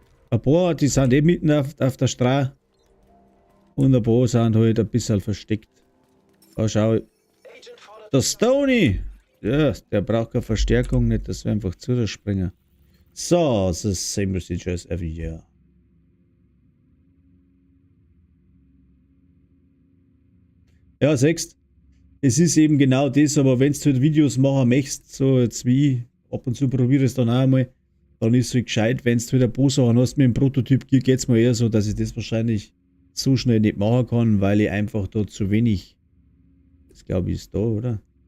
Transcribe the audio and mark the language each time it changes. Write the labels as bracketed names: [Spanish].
[German] Ein paar, die sind eh mitten auf der Straße. Und ein paar sind halt ein bisschen versteckt. Da schau, Agent fordert der Stoney! Ja, der braucht keine Verstärkung, nicht, dass wir einfach zu der springen. [English] So, the same procedure as every year. [German] Ja, siehst, es ist eben genau das, aber wenn du halt Videos machen möchtest, so jetzt wie ich, ab und zu probiere es dann auch einmal, dann ist es halt gescheit, wenn du halt ein paar Sachen hast mit dem Prototyp, geht es mir eher so, dass ich das wahrscheinlich so schnell nicht machen kann, weil ich einfach da zu wenig, das glaube ich ist da, oder?